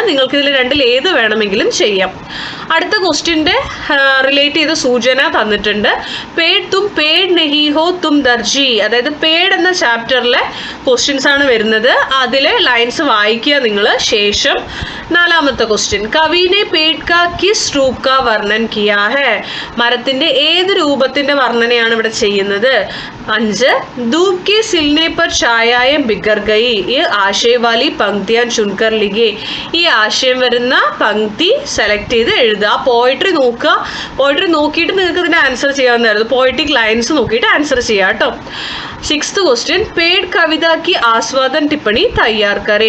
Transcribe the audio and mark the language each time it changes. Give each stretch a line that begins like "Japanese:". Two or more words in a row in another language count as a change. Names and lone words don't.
Malayalam: നിങ്ങൾക്ക് ഇതിൽ രണ്ടിൽ ഏത് വേണമെങ്കിലും ചെയ്യാം. അടുത്ത ക്വസ്റ്റ്യൻ്റെ റിലേറ്റ് ചെയ്ത സൂചന തന്നിട്ടുണ്ട്.
Hindi: पेड़ तुम पेड़ नहीं हो तुम दर्जी.
Malayalam: അതായത് പേഡ് എന്ന ചാപ്റ്ററിലെ ക്വസ്റ്റ്യൻസ് ആണ് വരുന്നത്. അതിലെ ലൈൻസ് വായിക്കുക നിങ്ങൾ. ശേഷം 4ാമത്തെ ക്വസ്റ്റ്യൻ,
Hindi: कवि ने पेड़ का किस रूप का वर्णन किया है.
Malayalam: മരത്തിന്റെ ഏത് രൂപത്തിന്റെ വർണ്ണനയാണ് ഇവിടെ ചെയ്യുന്നത്. 5,
Hindi: धूप के सिलने पर छायाएं बिखर गई. इस आशय वाली पंक्तियाँ चुनकर लिखें.
Malayalam: ഈ ആശയം വരുന്ന പങ്ക്തി സെലക്ട് ചെയ്ത് എഴുതുക. പോയിട്രി നോക്കുക. പോയിട്രി നോക്കിയിട്ട് നിങ്ങൾക്ക് ഇതിന് ആൻസർ ചെയ്യാവുന്നതായിരുന്നു.
English: poetic lines
Malayalam: നോക്കിയിട്ട് ആൻസർ ചെയ്യാം കേട്ടോ.
Hindi: 6th ക്വസ്റ്റ്യൻ, पेड़ कविता की आस्वादन टिप्पणी तैयार करें.